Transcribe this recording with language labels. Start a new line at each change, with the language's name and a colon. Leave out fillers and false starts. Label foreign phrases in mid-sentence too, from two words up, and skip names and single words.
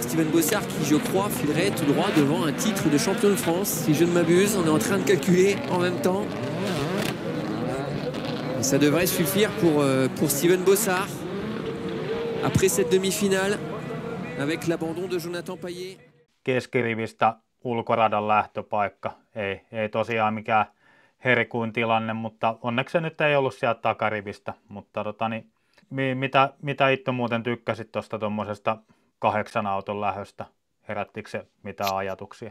French: Steven Bossard qui, je crois, filerait tout droit devant un titre de champion de France, si je ne m'abuse. On est en train de calculer en même temps. Et ça devrait suffire pour Steven Bossard après cette demi-finale avec l'abandon de Jonathan Payet.
Finnish: Keskirivistä ulkoradan lähtöpaikka. Ei tosiaan mikään herkuin tilanne, mutta onneksi se nyt ei ollut sieltä takarivistä. Mutta mitä itse muuten tykkäsit tuosta tuommoisesta 8 auton lähöstä? Herättikö se mitään ajatuksia?